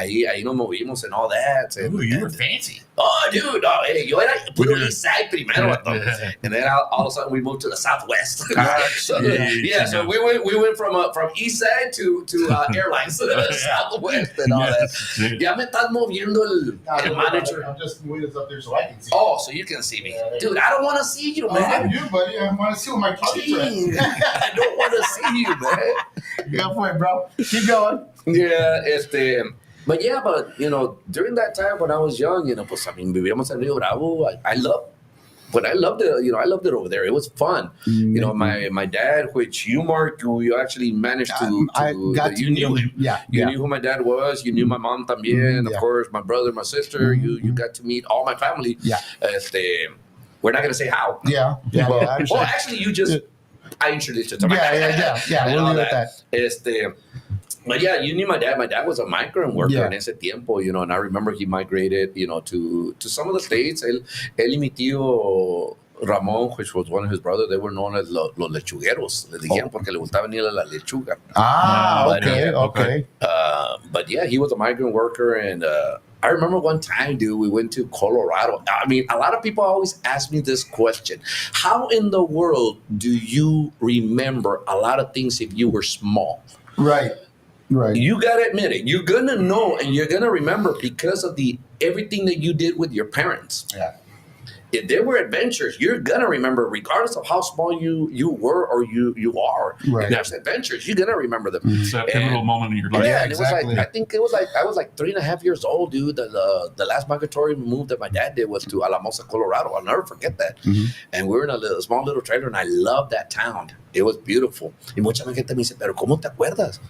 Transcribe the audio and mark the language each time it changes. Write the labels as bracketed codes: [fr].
[es] Ahí nos movimos [en] and all that. And, Ooh, you were fancy. [es] oh, dude, hey, yo era puro [en] Yeah. east side [es] primero, vato. [en] Yeah. And then all of a sudden we moved to the southwest. So, yeah. so we went from east side to airlines to the southwest and all that. [es] Sí. Ya me estás moviendo el manager. [en] I'm just moving this up there so I can see. Oh, so you can see me. Dude, I don't want to see you, I'm man. you, buddy. I want to see what my targets Jeez, are. I don't want to see you, man. Go for it, bro. Keep going. Yeah, but during that time when I was young, [es] pues, vivíamos en Rio Bravo. [en] I loved it. I loved it over there. It was fun. My dad, which you, Mark, you actually managed to you knew him. Yeah. You knew who my dad was. You knew my mom [es] también. [en] Of course, my brother, my sister. You got to meet all my family. Yeah. We're not gonna say how. Yeah. Well, actually, I introduced you to my dad. Yeah. And We'll all leave it at that. But yeah, you knew my dad. My dad was a migrant worker Yeah. [es] en ese tiempo, [en] and I remember he migrated, to some of the states. [es] Él y mi tío Ramon, [en] which was one of his brothers, they were known as [es] los lechugueros. Le decían porque le gustaba venir a la lechuga. [en] Okay. But yeah, he was a migrant worker, and I remember one time, dude, we went to Colorado. I mean, a lot of people always ask me this question: how in the world do you remember a lot of things if you were small? Right. You gotta admit it. You're gonna know and you're gonna remember because of everything that you did with your parents. Yeah. If there were adventures, you're gonna remember, regardless of how small you were or you are. Right. If there's adventures, you're gonna remember them. It's that pivotal moment in your life. Yeah, and exactly. it was I think it was I was like 3.5 years old, dude. The last migratory move that my dad did was to Alamosa, Colorado. I'll never forget that. And we were in a small little trailer, and I loved that town. It was beautiful. [es] Y mucha gente me dice, pero ¿cómo te acuerdas?